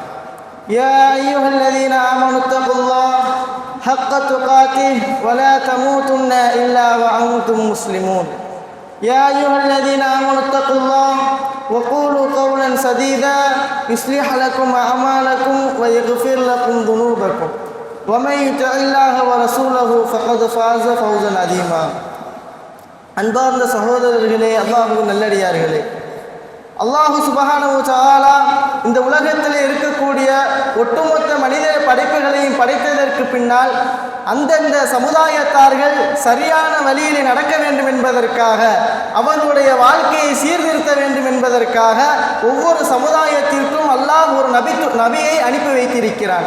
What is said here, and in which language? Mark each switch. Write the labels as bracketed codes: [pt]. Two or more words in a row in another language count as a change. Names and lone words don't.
[ar] يا أيها الذين آمنوا اتقوا الله حق تقاته ولا تموتن إلا وأنتم مسلمون. يا أيها الذين آمنوا اتقوا الله وقولوا قولا سديدا يصلح لكم أعمالكم ويغفر لكم ذنوبكم ومن يطع الله ورسوله فقد فاز فوزا عظيما. [ta] அன்பார்ந்த சகோதரர்களே, அல்லாஹ்வின் நல்லடியார்களே, [ar] الله سبحانه وتعالى [ta] இந்த உலகத்தில் இருக்கக்கூடிய ஒட்டுமொத்த மனித படைப்புகளையும் படைத்ததற்கு பின்னால் அந்தந்த சமுதாயத்தார்கள் சரியான வழியில் நடக்க வேண்டும் என்பதற்காக, அவர்களுடைய வாழ்க்கையை சீர்திருத்த வேண்டும் என்பதற்காக ஒவ்வொரு சமுதாயத்திற்கும் அல்லாஹ் ஒரு நபியை அனுப்பி வைத்திருக்கிறான்.